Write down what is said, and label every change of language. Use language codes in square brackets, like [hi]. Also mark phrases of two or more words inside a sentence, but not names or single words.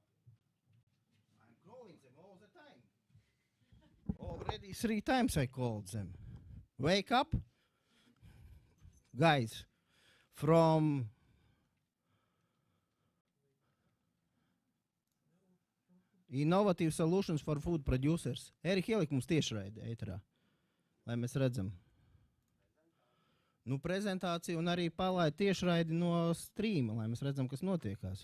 [en] I'm calling them all the time. Already 3 times I called them. Wake up. Guys, from Innovative Solutions for Food Producers. [lv] Eri, ielikt mums tiešraidi ēterā, lai mēs redzam. Nu, prezentāciju un arī palaid tiešraidi no streama, lai mēs redzam, kas notiekās.